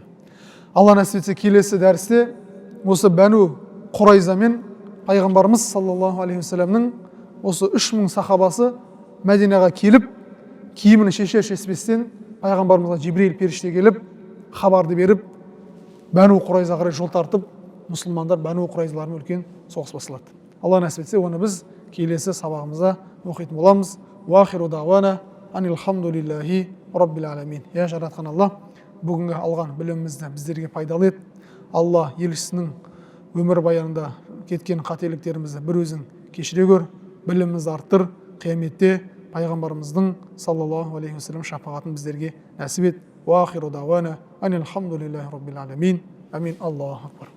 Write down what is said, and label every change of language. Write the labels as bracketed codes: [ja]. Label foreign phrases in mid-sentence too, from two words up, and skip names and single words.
[kk] Алла нәсіп етсе келесі дәрісте осы Бәну Құрайзамен пайғамбарымыз [ar] صلى الله عليه وسلم [kk] осы 3000 сахабасы Мәдинаға келіп, киімін шешер-шешпестен пайғамбарымызға Жибрил періште келіп, хабарды беріп, Бәну Құрайзаға қарай жол тартып, мұсылмандар Бәну Құрайзалармен үлкен соғыс басталады. Алла нәсіп етсе, оны біз келесі сабағымызда оқитын боламыз. [ar] وآخر دعوانا أن الحمد لله رب العالمين. [kk] Я жаратқан Алла, бүгінгі алған білімімізді біздерге пайдалы ет. Алла елшісінің өмір баянында кеткен қателіктерімізді бір өзің кешіре көр, білімімізді арттыр, қияметте пайғамбарымыздың [ar] صلى الله عليه وسلم [kk] шапағатын біздерге нәсіп ет. [ar] وآخر دعوانا أن الحمد لله رب العالمين. آمين. الله أكبر.